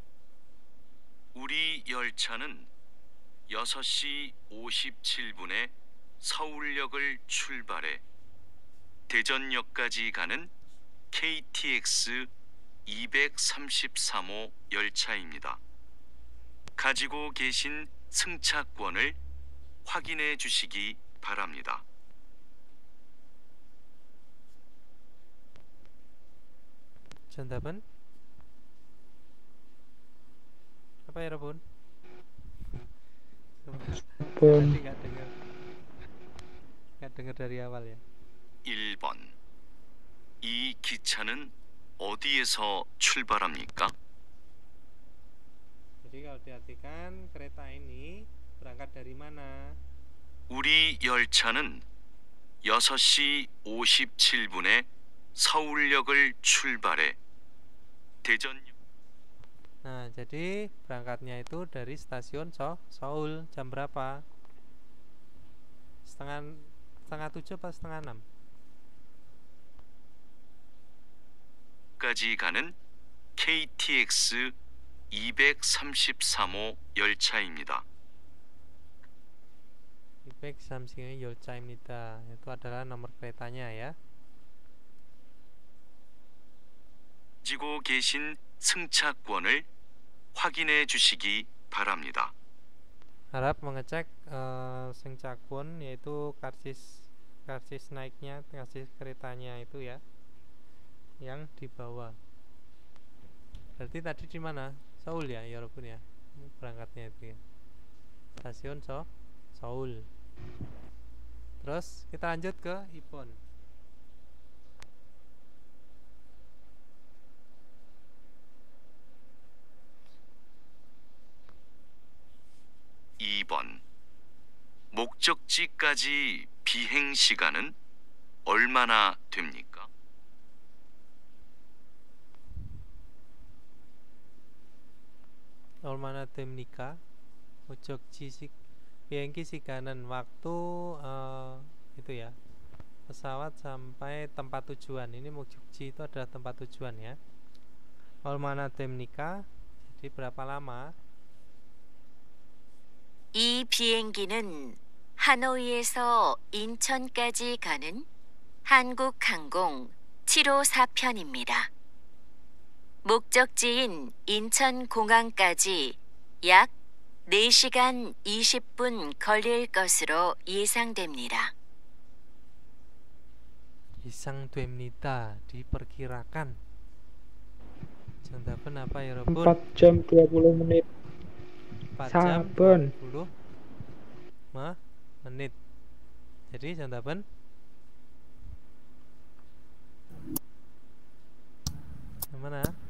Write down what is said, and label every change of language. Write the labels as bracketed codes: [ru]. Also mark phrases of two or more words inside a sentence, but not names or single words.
[ko] 우리 열차는 6시 57분에 서울역을 출발해 대전역까지 가는 KTX 233호 열차입니다. 가지고 계신 승차권을 확인해 주시기 바랍니다. [id] Contohnya apa ya Robun? Tadi nggak dengar dari awal ya. [ko] 1번. 이 기차는 어디에서 출발합니까? [id] Jadi kalau diartikan kereta ini berangkat dari mana? [ko] 우리 열차는 6시 57분에 서울역을 출발해 대전역. [id] Nah, jadi berangkatnya itu dari stasiun Seoul jam berapa? Setengah 7 atau setengah 6? [ko] 까지 가는 KTX 233호 열차입니다. 233호 열차입니다. Itu adalah nomor keretanya ya. 가지고 계신 승차권을 확인해 주시기 바랍니다. [id] Harap mengecek 승차권 yaitu karcis naiknya, karcis keretanya itu ya, yang dibawa. Berarti tadi di mana? Seoul ya, Robun ya. Berangkatnya itu ya. Stasiun Seoul. Terus kita lanjut ke Ipon. [ko] 2번. 목적지까지 비행 시간은 얼마나 됩니까? 얼마나 됩니까? 목적지 bi행기 시간은 [id] waktu itu ya. Pesawat sampai tempat tujuan. Ini 목적지 itu adalah tempat tujuan ya. [ko] 얼마나 됩니까? [id] Jadi berapa lama? [ko] 이 비행기는 하노이에서 인천까지 가는 한국항공 754편입니다. 목적지인 인천공항까지 약 4시간 20분 걸릴 것으로 예상됩니다. 예상됩니다. [id] diperkirakan. Contohnya apa ya, Robun? 4 jam 20 menit. 4 jam Saben. 20 menit. Jadi contohnya mana?